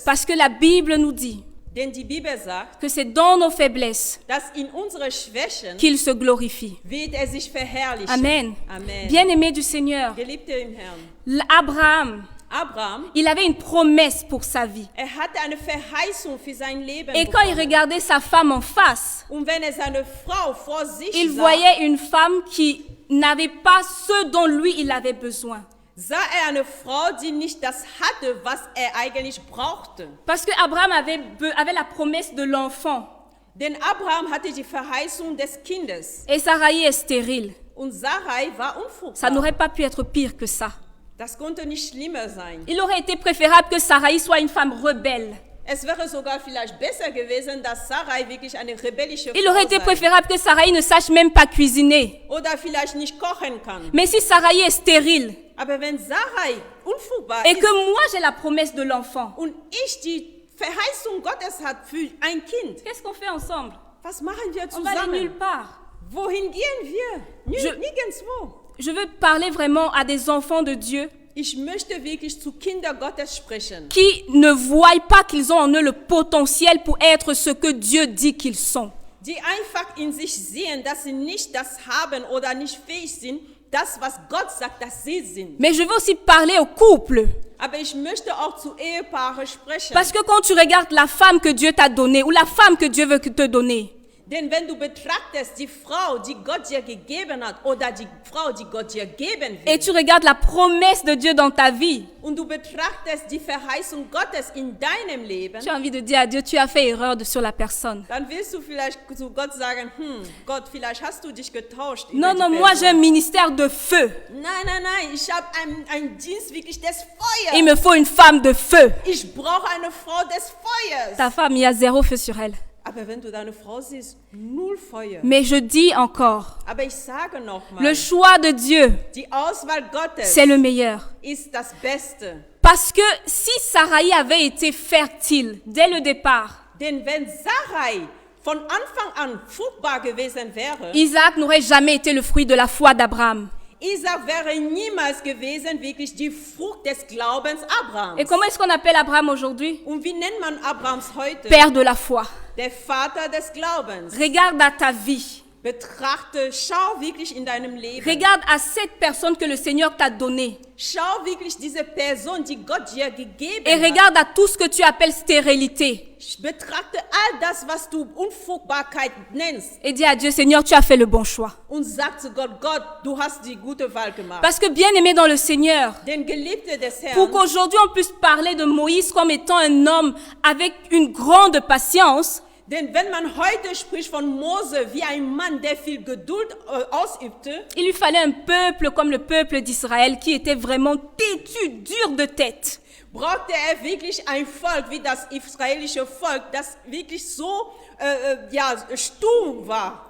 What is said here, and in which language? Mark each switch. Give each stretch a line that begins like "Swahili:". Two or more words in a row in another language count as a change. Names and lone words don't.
French: Parce que la Bible nous dit
German: Denn die Bibel sagt,
French: que c'est dans nos faiblesses
German: dass in unsere Schwächen
French: qu'il se glorifie.
German: wird er sich verherrlichen.
French: Amen.
German: Amen.
French: Bien-aimé du Seigneur,
German: Geliebte im Herrn.
French: Abraham,
German: Abraham,
French: il avait une promesse pour sa vie.
German: hatte eine Verheißung für sein Leben
French: Et quand il
German: bekommen.
French: regardait sa femme en face,
German: Und wenn er seine Frau vor sich
French: il
German: sah,
French: voyait une femme qui n'avait pas ce dont lui il avait besoin.
German: sah er eine Frau, die nicht das hatte, was er eigentlich brauchte.
French: Parce que Abraham avait la promesse de l'enfant.
German: Denn Abraham hatte die Verheißung des Kindes.
French: Et Sarai est stérile.
German: Und Sarai war
French: Ça
German: unfruchtbar.
French: n'aurait pas pu être pire que ça.
German: Das konnte nicht schlimmer sein.
French: Il aurait été préférable que Sarai soit une femme rebelle.
German: Es wäre sogar vielleicht besser gewesen, dass Sarai wirklich eine rebellische
French: Il
German: Frau
French: aurait été
German: sei.
French: préférable que Sarai ne sache même pas cuisiner.
German: Oder vielleicht nicht kochen kann.
French: Mais si Sarai est stérile
German: Aber wenn Sarai unfruchtbar
French: et
German: ist
French: que moi j'ai la promesse de l'enfant,
German: und ich die Verheißung Gottes hat für ein Kind,
French: qu'est-ce qu'on fait ensemble?
German: was machen wir
French: On va aller nulle
German: zusammen?
French: part.
German: Wohin gehen wir? Nirgendwo.
French: Je veux parler vraiment à des enfants de Dieu
German: Ich möchte wirklich zu Kindern Gottes sprechen,
French: qui ne voient pas qu'ils ont en eux le potentiel pour être ce que Dieu dit qu'ils sont.
German: die einfach in sich sehen, dass sie nicht das haben oder nicht fähig sind, das, was Gott sagt, dass sie sind.
French: Mais je veux aussi parler aux couples.
German: Aber ich möchte auch zu Ehepaaren sprechen.
French: Parce que quand tu regardes la femme que Dieu t'a donnée ou la femme que Dieu veut te donner,
German: Denn wenn du betrachtest die Frau, die Gott dir gegeben hat, oder die Frau, die Gott dir geben will,
French: et tu regardes la promesse de Dieu dans ta vie,
German: und du betrachtest die Verheißung Gottes in deinem Leben,
French: tu as envie de dire à Dieu, tu as fait erreur sur la personne.
German: dann willst du vielleicht zu Gott sagen, Gott, vielleicht hast du dich getauscht.
French: Non,
German: über die
French: non, moi j'ai un
German: Person.
French: ministère de feu.
German: Nein, ich habe einen Dienst wirklich des
French: Il
German: Feuers.
French: me faut une femme de feu.
German: Ich brauche eine Frau des Feuers.
French: Ta femme, il y a zéro feu sur elle.
German: Aber wenn du deine Frau siehst, null Feuer.
French: Mais je dis encore,
German: Aber ich sage nochmal,
French: le choix de Dieu,
German: die Auswahl Gottes
French: c'est le meilleur.
German: ist das Beste.
French: Parce que si Sarai avait été fertile dès le départ,
German: Denn wenn Sarai von Anfang an fruchtbar gewesen wäre,
French: Isaac n'aurait jamais été le fruit de la foi d'Abraham.
German: Isaac wäre niemals gewesen wirklich die Frucht des Glaubens Abrahams.
French: Et comment est-ce qu'on appelle Abraham aujourd'hui?
German: Und wie nennt man Abrahams heute?
French: Père de la foi.
German: Der Vater des Glaubens.
French: Regarde à ta vie.
German: Betrachte, schau wirklich in deinem Leben.
French: Regarde à cette personne que le Seigneur t'a donnée.
German: Schau wirklich diese Person, die Gott dir gegeben
French: Et
German: hat.
French: regarde à tout ce que tu appelles stérilité.
German: Betrachte all das, was du Unfruchtbarkeit nennst.
French: Et dis à Dieu, Seigneur, tu as fait le bon choix.
German: Und sag zu Gott, Gott, du hast die gute Wahl gemacht.
French: Parce que bien aimé dans le Seigneur,
German: Denn Geliebte des
French: pour
German: Herrn,
French: qu'aujourd'hui on puisse parler de Moïse comme étant un homme avec une grande patience,
German: denn wenn man heute spricht von Mose wie ein Mann, der viel Geduld ausübte,
French: il lui fallait un peuple comme le peuple d'Israël qui était vraiment têtu, dur de tête.
German: brauchte er wirklich ein Volk wie das israelische Volk, das wirklich so stumm war.